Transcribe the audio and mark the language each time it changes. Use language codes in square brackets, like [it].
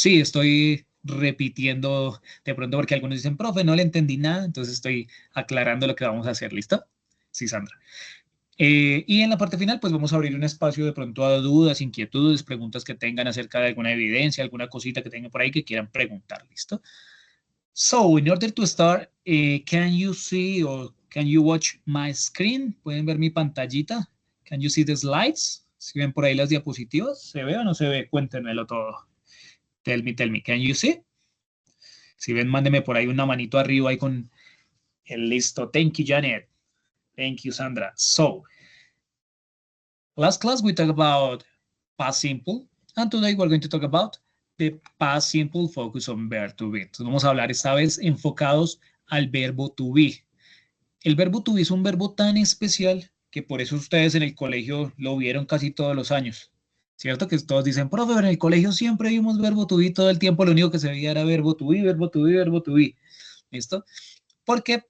[es] Sí, estoy repitiendo de pronto porque algunos dicen, profe, no le entendí nada, entonces estoy aclarando lo que vamos a hacer, ¿listo? Sí, Sandra. Y en la parte final, pues vamos a abrir un espacio de pronto a dudas, inquietudes, preguntas que tengan acerca de alguna evidencia, alguna cosita que tengan por ahí que quieran preguntar, ¿listo? [en] So, in order to start, can you see or can you watch my screen? [es] ¿Pueden ver mi pantallita? [en] Can you see the slides? [es] ¿Si ven por ahí las diapositivas? ¿Se ve o no se ve? Cuéntenmelo todo. [en] Tell me. Can you see? [es] Si ven, mándenme por ahí una manito arriba ahí con el listo. [en] Thank you, Janet. Thank you, Sandra. So, last class we talked about past simple, and today we're going to talk about the past simple focus on verb to be. [es] Entonces vamos a hablar esta vez enfocados al verbo to be. El verbo to be es un verbo tan especial que por eso ustedes en el colegio lo vieron casi todos los años. ¿Cierto? Que todos dicen, profe, en el colegio siempre vimos verbo to be todo el tiempo, lo único que se veía era verbo to be, verbo to be, verbo to be. ¿Listo? ¿Por qué?